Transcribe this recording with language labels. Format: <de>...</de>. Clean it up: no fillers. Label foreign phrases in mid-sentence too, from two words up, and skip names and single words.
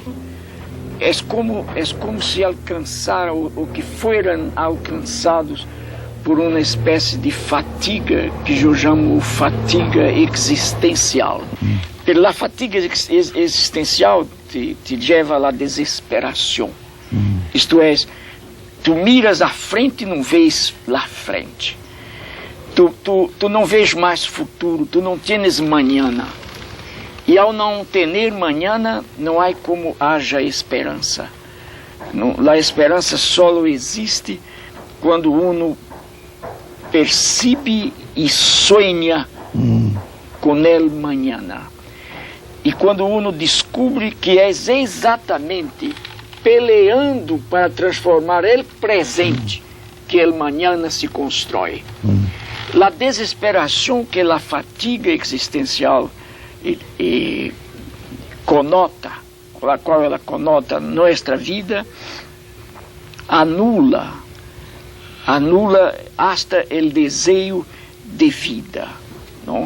<pt>É como se alcançaram o que foram alcançados por uma espécie de fatiga que eu chamo fatiga existencial. Pela fatiga existencial te leva à desesperação. Isto é, tu miras à frente e não vês lá frente. Tu não vês mais futuro, tu não</pt> <es>tienes mañana.</es> <pt>E ao não ter mañana, não há como haja esperança. A esperança só existe quando uno percebe e sonha com</pt> <es>el mañana.</es> <pt>E quando uno descobre que é exatamente peleando para transformar</pt> <es>el presente</es> <pt>que</pt> <es>el mañana</es> <pt>se constrói. A desesperação que a fatiga existencial conota, com a qual ela conota nossa vida, anula hasta o desejo de vida, não?</pt>